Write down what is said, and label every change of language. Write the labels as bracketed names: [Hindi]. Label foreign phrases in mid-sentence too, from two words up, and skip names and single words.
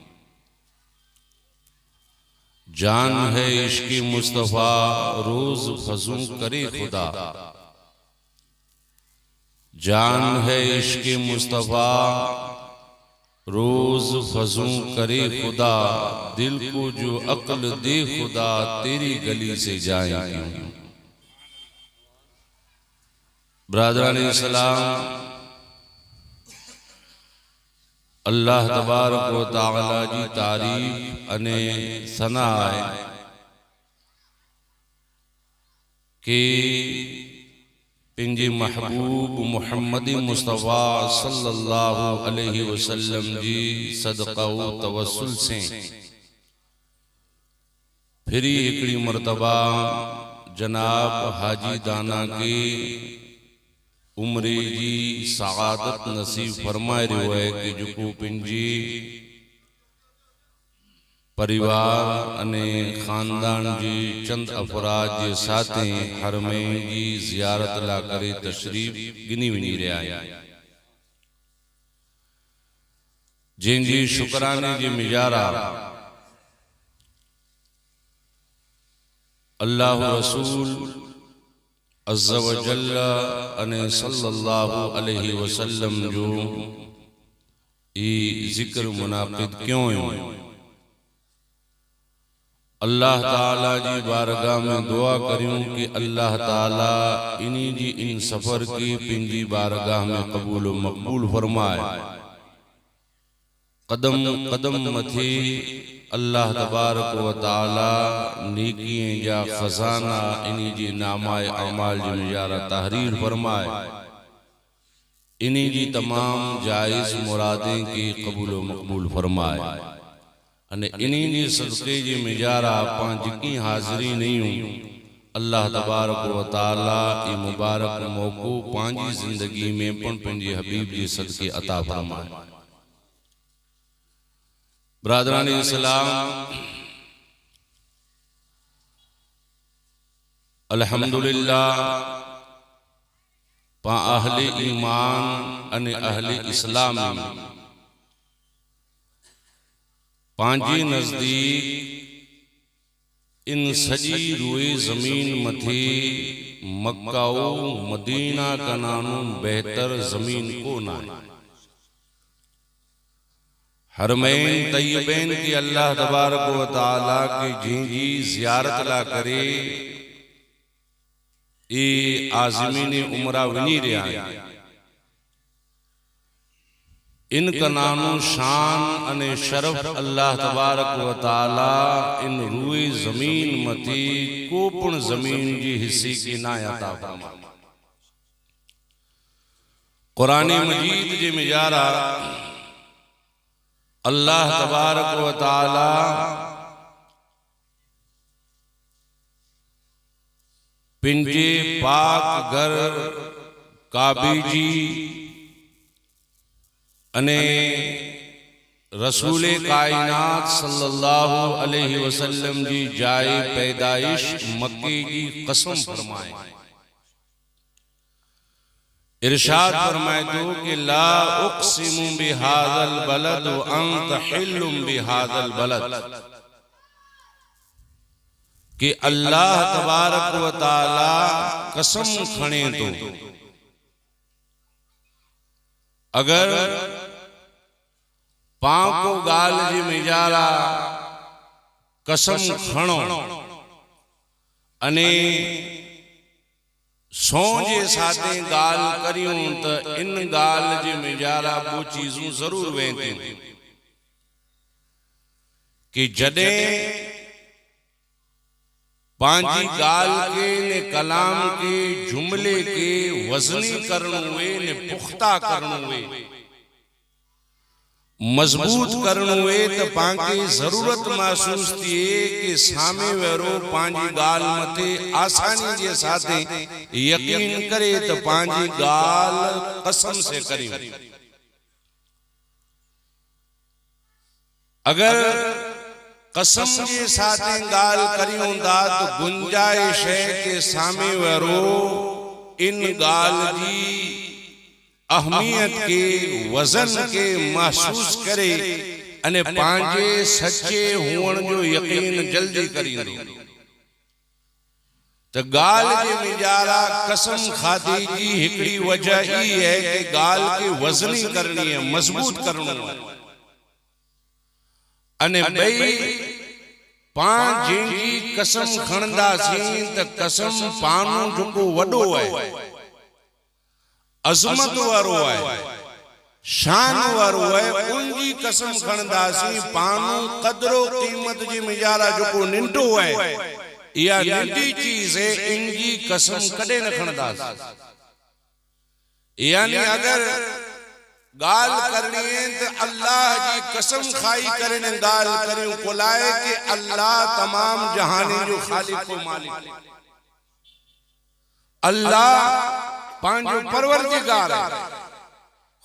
[Urdu] جان ہے عشق مصطفیٰ روز فزوں کرے خدا، جان ہے عشق مصطفیٰ روز فزوں کرے خدا، دل کو جو عقل دے خدا تیری گلی سے جائیں کیوں. [Kachhi] ब्रादरान इस्लाम, [Arabic] الله تبارك وتعالى [Kachhi] जी तारीफ अने सना है कि पिंजे महबूब मोहम्मद मुस्तफ़ा [Arabic] صلى الله عليه وسلم [Kachhi] जी सदका व तवस्सुल से फिर एकड़ी मर्तबा जनाब हाजी दाना के उम्रे जी सआदत नसीब फरमाए रहो है कि जो पिंजी परिवार अने खानदान जी चंद अफराद जे साथे हरमैं जी ज़ियारत ला करे तशरीफ गिनी वञी रहिया आहिनि, जंहिंजी शुक्राने जी मिजारा अल्लाह रसूल [Arabic] عز وجل [Kachhi] अने [Arabic] صلى الله عليه وسلم [Kachhi] जो ई जिक्र मुनाक़िद क्यों है। अल्लाह ताला जी बारगाह में दुआ करियूं कि अल्लाह ताला इन्हीं जी इन सफर की पिंजी बारगाह में कबूल व मकबूल फरमाए। कदम कदम मथी [Arabic] الله تبارك وتعالى [Kachhi] नेकियें जा खजाना इन्हीं जी नामाए अमाल जी मिजारा तहरीर फरमाए। इन्हीं जी तमाम जायज़ मुरादें की कबूल व मकबूल फरमाए अने इन्हीं जी सदक़े जी मिजारा पांच की हाज़िरी नहीं हूँ [Arabic] الله تبارك وتعالى [Kachhi] ई मुबारक मौको पांजी जिंदगी में पण पंहिंजे हबीब जी सदक़े अता फरमाए। ब्रादरानी इस्लाम, अल्हम्दुलिल्लाह पा अहले ईमान अने अहले इस्लाम पांजी नजदीक इन सजी रुए जमीन मथी मक्का व मदीना का नानू बेहतर जमीन को ना हरमैन तय्यबैन की [Arabic] الله تبارك وتعالى [Kachhi] की जिंजी ज़ियारत ला करे ए आज़मीन उमरा वनी रहा है। इनका नानो शान अने शरफ [Arabic] الله تبارك وتعالى [Kachhi] इन रुए जमीन मथी कोपण जमीन जी हिस्से की ना अता फरमाए। कुरान मजीद जे मिजारा [Arabic] الله تبارك وتعالى [Kachhi] पिंजे पाक घर काबे जी अने रसूल कायनात [Arabic] صلى الله عليه وسلم [Kachhi] जी जाए पैदाइश मक्के की कसम फरमाए। इरशाद फरमाए तो कि [Arabic] لا أقسم بهذا البلد وأنت حل بهذا البلد, [Kachhi] कि [Arabic] الله تبارك وتعالى [Kachhi] कसम खणे तो अगर पाको गाल जी मिजारा कसम खणो अने सोजे साथे गाल करियूं त इन गाल जी मिजारा वो चीजूं जरूर वेंदियूं कि जडे पांजी गाल के ने कलाम के जुमले के वजनी करणु हुए ने पुख्ता करणु हुए मजबूत करणु हुए तो पांके जरूरत महसूस थिए कि सामे वेरो पांजी गाल मथे आसानी जे साथे यकीन करे तो पांजी गाल कसम से करियूं। अगर कसम जे साथे गाल करियूं दा तो गुंजाइश है कि सामे वेरो इन गाल जी अहमियत के वजन के महसूस करे अने पांजे सच्चे हुअण जो यकीन जल्दी करींदो। तो गाल जे मिजारा कसम खादी जी हिकड़ी वजह ई है कि गाल के वजनी करनी है, मजबूत करनो है अने बई पां जिंजी कसम खणंदासीं त कसम पानो जेको वडो है, अजमत वारो है, शान वारो है, उनकी कसम खणंदासीं पानो कदरो कीमत जी मिजारा जेको निंडो है या निंडी चीज है इनकी कसम कदे न खणंदासीं। यानी अगर गाल करनी है तो अल्लाह जी कसम खाई करने गाल करियूं कोलाए कि अल्लाह तमाम जहानी जो खालिक को मालिक, अल्लाह पांजो परवरदिगार है,